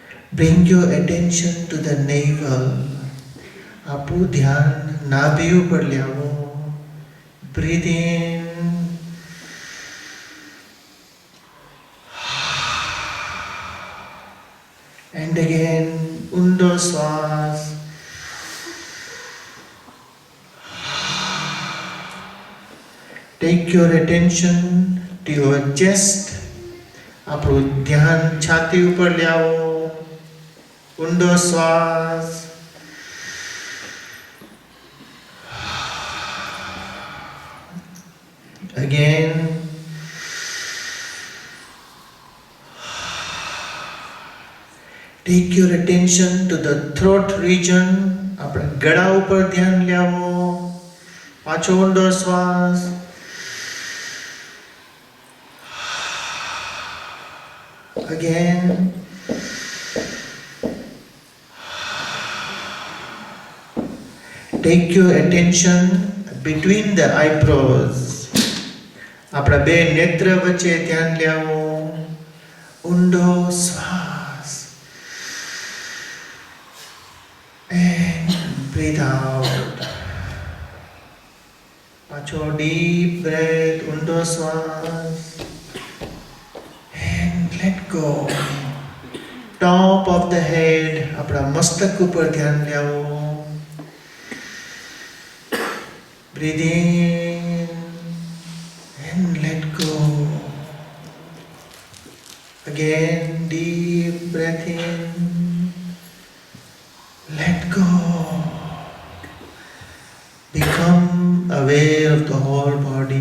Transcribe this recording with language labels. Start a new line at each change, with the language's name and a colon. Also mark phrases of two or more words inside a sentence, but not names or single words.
English: Bring your attention to the navel.
Gujarati: આપણું ધ્યાન નાભી ઉપર લાવો.
English: Breathe in. And again,
Gujarati: ઊંડો શ્વાસ.
English: Take your attention to your chest.
Gujarati: આપણું ધ્યાન છાતી ઉપર લાવો. ઊંડો શ્વાસ.
English: Again. Take your attention to the throat region.
Gujarati: આપણા ગળા ઉપર ધ્યાન લાવો. પાછો ઊંડો શ્વાસ.
English: Again. Take your attention between the eyebrows.
Gujarati: આપણા બે નેત્ર વચ્ચે ધ્યાન લાવો. ઊંડો શ્વાસ.
English: And breathe out. પાછો deep breath.
Gujarati: ઊંડો શ્વાસ.
English: Let go. Top of the head.
Gujarati: આપણા મસ્તક ઉપર ધ્યાન લાવો.
English: Breathe in and let go. Again, deep breath in. Let go. Become aware of the whole body.